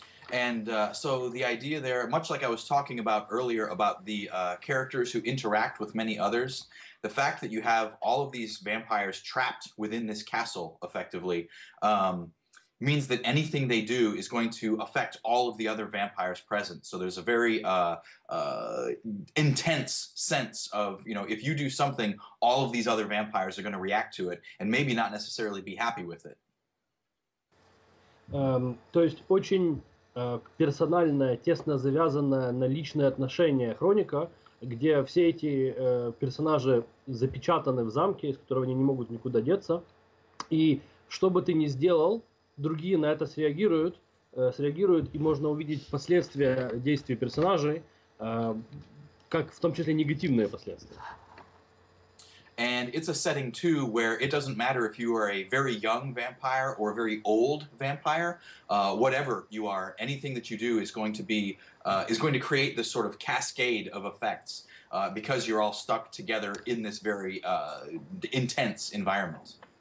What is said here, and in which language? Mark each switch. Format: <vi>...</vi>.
<en>And so the idea there, much like I was talking about earlier about the characters who interact with many others, the fact that you have all of these vampires trapped within this castle effectively means that anything they do is going to affect all of the other vampires present. So there's a very intense sense of, you know, if you do something, all of these other vampires are going to react to it and maybe not necessarily be happy with it.</en> <ru>То есть очень персональная, тесно завязанная на личные отношения хроника, где все эти персонажи запечатаны в замке, из которого они не могут никуда деться. И что бы ты ни сделал, другие на это среагируют, и можно увидеть последствия действий персонажей, как в том числе негативные последствия.</ru> <en>And it's a setting too where it doesn't matter if you are a very young vampire or a very old vampire, whatever you are, anything that you do is going to create this sort of cascade of effects because you're all stuck together in this very intense environment.</en>